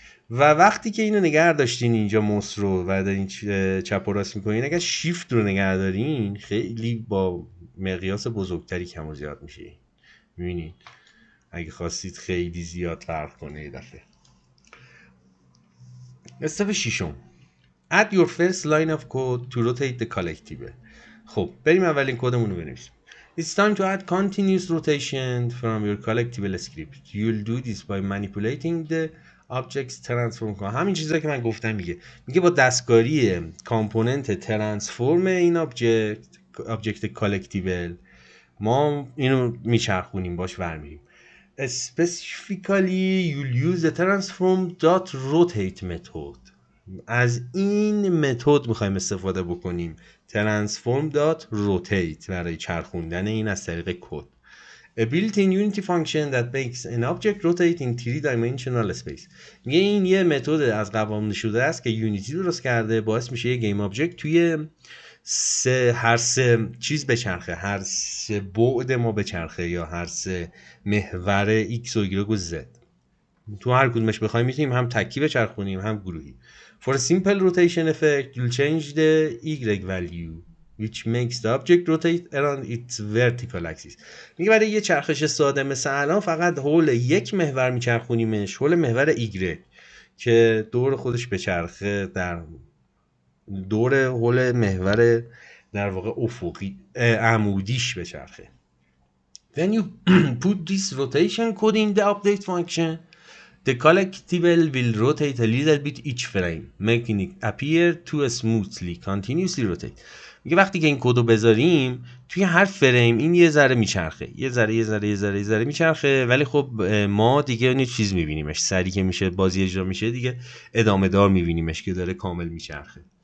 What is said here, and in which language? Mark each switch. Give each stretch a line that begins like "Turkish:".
Persian: و وقتی که اینو نگه داشتین اینجا موس رو و دارین چپ و راست میکنین، اگر شیفت رو نگه دارین خیلی با مقیاس بزرگتری کم و زیاد میشه. میبینید اگه خواستید خیلی زیاد فرق کنه یه دفعه. استپ ششم
English: add your first line of code to rotate the collectible.
Persian: خب بریم اولین کدمون رو بنویسیم.
English: It's time to add continuous rotation from your collectible script. You'll do this by manipulating the objects transform.
Persian: همین چیزایی که من گفتم میگه با دستکاری کامپوننت ترانسفورم این object collectible ما اینو میچرخونیم، باش ورمیریم.
English: Specifically you'll use the transform.rotate method.
Persian: از این متد میخوایم استفاده بکنیم، transform.rotate، برای چرخوندن این از طریق کد.
English: A built-in Unity function that makes an object rotate in 3-dimensional space.
Persian: میگه این یه متد از قوانین شده است که یونیتی درست کرده، باعث میشه یه گیم آبجکت توی هر سه چیز بچرخه، هر سه بعد ما بچرخه، یا هر سه محور x و y و z. تو هر کدومش بخوایم میتونیم هم تکی بچرخونیم هم گروهی.
English: For a simple rotation effect, you'll change the y value, which makes the object rotate around its vertical axis.
Persian: میگه برای یه چرخش ساده مثل الان فقط حول یک محور میچرخونیمش، حول محور y، که دور خودش بچرخه، در دور حول محور در واقع افقی عمودیش بچرخه.
English: When you put this rotation code in the update function, the collectible will rotate a little bit each frame, making it appear to smoothly continuously rotate.
Persian: میگه وقتی که این کدو بذاریم توی هر فریم این یه ذره میچرخه، یه ذره میچرخه، ولی خب ما دیگه اون چیز میبینیمش سری که میشه بازی اجرا میشه دیگه ادامه دار میبینیمش که داره کامل میچرخه.